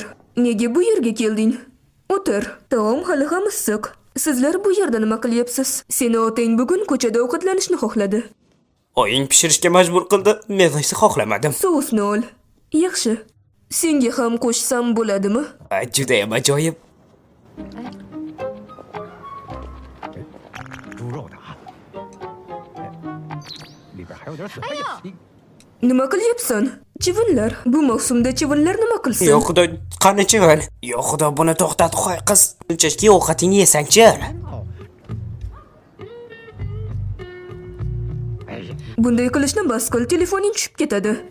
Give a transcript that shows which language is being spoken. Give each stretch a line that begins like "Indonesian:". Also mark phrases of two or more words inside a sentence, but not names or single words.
Uzbek: Nega bu yerga kelding? O'tir. Taom hali ham issiq. Sizlar bu yerda nima qilyapsiz? Seni otang bugun ko'chada ovqatlanishni xohladi. Oying pishirishga majbur qildi. Men esa xohlamadim. Sousni ol. Yaxshi. Senga ham qo'shsam bo'ladimi? Juda ham ajoyib.
Chinese: 猪肉的啊，里边还有点水。哎呀，你
Uzbek: Nima qilyapsan? Chivinlar. Bu mavsumda chivinlar nima qilsin? Yo xudo, qani chivin? Yo xudo, buni to'xtat, qo'y qiz. Unchaki ovqatingni yesang-chi. 哎呀， Bunday qilishni bas qil, telefoning tushib ketadi.